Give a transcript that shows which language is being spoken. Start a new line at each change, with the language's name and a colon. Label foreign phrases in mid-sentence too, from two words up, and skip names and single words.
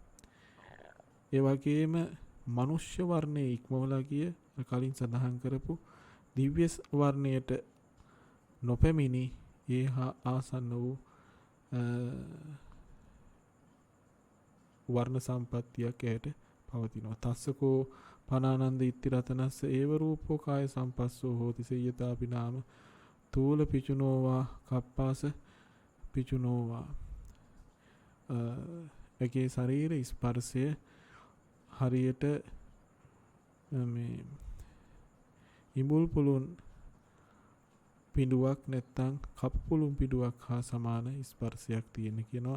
Sinhala: ඒ වගේම මනුෂ්‍ය වර්ණයේ ඉක්මවලා ගිය කලින් සඳහන් කරපු දිව්‍ය වර්ණයට නොපැමිණි ඒ හා ආසන්න වූ වර්ණ සම්පත්තියක් ඇයට පවතිනවා.
Pali: තස්සකෝ පනානන්ද ඉත්තිරතනස්ස ඒව රූපෝ කාය සම්පස්සෝ හෝති සේයතාපි නාම තූල පිචුනෝවා කප්පාස පිචුනෝවා.
Sinhala: ඇගේ ශරීර ස්පර්ශය හරියට මේ ඉඹුල් පුළුන් පිඬුවක් නැත්තම් කපු පුළුන් පිඬුවක් හා සමාන ස්පර්ශයක් තියෙන කියනවා.